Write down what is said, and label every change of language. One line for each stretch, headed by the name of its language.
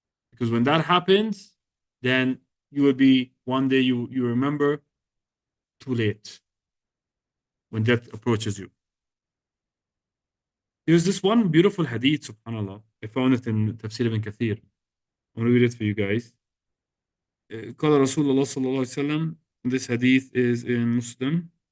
English: Because when that happens, then you will be, one day you remember, too late, when death approaches you. There's this one beautiful hadith, subhanAllah. I found it in Tafsir ibn Kathir. I'm going to read it for you guys.
Arabic: قال رسول الله صلى الله عليه وسلم.
English: This hadith is in Muslim.